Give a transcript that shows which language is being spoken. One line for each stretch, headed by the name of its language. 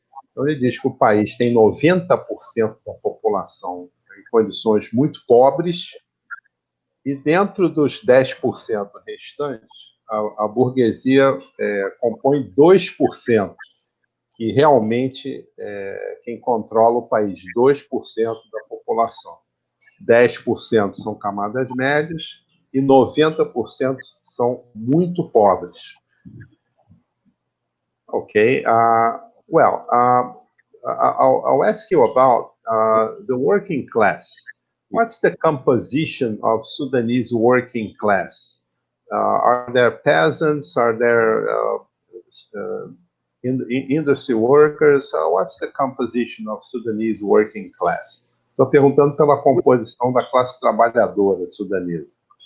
Portuguese: Então, ele diz que o país tem 90% da população em condições muito pobres, e dentro dos 10% restantes, a burguesia compõe 2%, que realmente quem controla o país, 2% da população. 10% são camadas médias e 90% são muito pobres. Ok.
English: Well, I'll ask you about the working class. What's the composition of Sudanese working class? Are there peasants? Are there industry workers? What's the composition of Sudanese working class?
Portuguese: Estou perguntando pela composição da classe trabalhadora sudanesa.